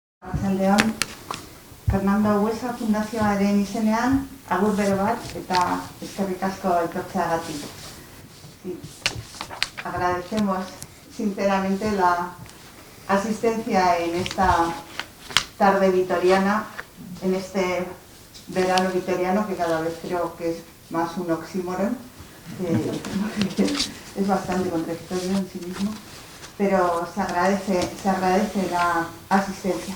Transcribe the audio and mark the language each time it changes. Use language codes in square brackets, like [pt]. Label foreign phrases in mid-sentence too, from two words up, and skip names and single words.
[eu] Arratsaldeon, Fernando Buesa Fundazioaren izenean, agur bero bat eta eskerrik asko etortzeagatik. [es] Sí. Agradecemos sinceramente la asistencia en esta tarde vitoriana, en este verano vitoriano que cada vez creo que es más un oxímoron, que es bastante contradictorio en sí mismo, pero se agradece la asistencia.